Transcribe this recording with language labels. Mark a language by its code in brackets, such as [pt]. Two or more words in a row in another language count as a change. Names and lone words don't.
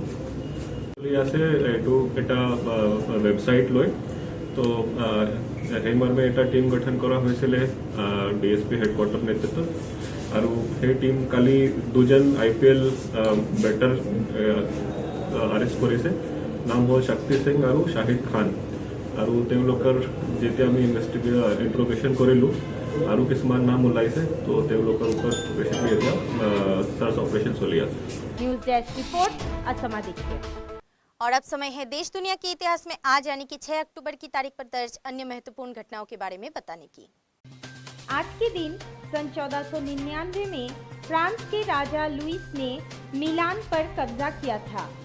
[as] আছে এইটো এটা ৱেবছাইট লৈ তো সেই মৰ্মে এটা টিম গঠন কৰা হৈছিলে [en] DSP headquarter [as] নেতৃত্বত আৰু সেই টিম কালি দুজন [en] IPL bettor [as] আৰেষ্ট কৰিছে। নাম হ'ল শক্তি সিং আৰু শাহিদ খান আৰু তেওঁলোকৰ যেতিয়া আমি ইণ্টাৰগেশ্যন কৰিলোঁ আৰু কিছুমান নাম ওলাইছে তো তেওঁলোকৰ ওপৰত বেছিকলি এতিয়া [en] search operation [as] চলি আছে। [hi] न्यूज डेस्क रिपोर्ट, असम आदित्य। और अब समय है देश दुनिया के इतिहास में आज यानी कि 6 अक्टूबर की तारीख पर दर्ज अन्य महत्वपूर्ण घटनाओं के बारे में बताने की। आज के दिन सन 1499 में फ्रांस के राजा लुइस ने मिलान पर कब्जा किया था।